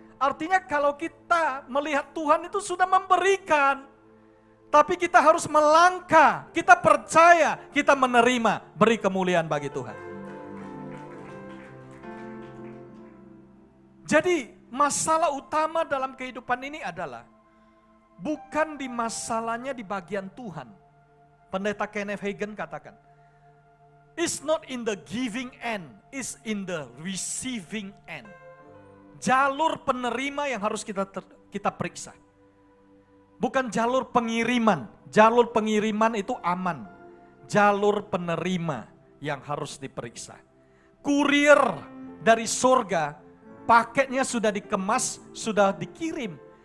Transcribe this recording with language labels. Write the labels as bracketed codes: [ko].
[id] Artinya kalau kita melihat Tuhan itu sudah memberikan, tapi kita harus melangkah, kita percaya, kita menerima, beri kemuliaan bagi Tuhan. Jadi masalah utama dalam kehidupan ini adalah bukan di masalahnya di bagian Tuhan. Pendeta Kenneth Hagin katakan, [en] it's not in the giving end, it's in the receiving end. [id] Jalur penerima yang harus kita periksa. Bukan jalur pengiriman. Jalur pengiriman itu aman. Jalur penerima yang harus diperiksa. Kurir dari surga, paketnya sudah dikemas, sudah dikirim.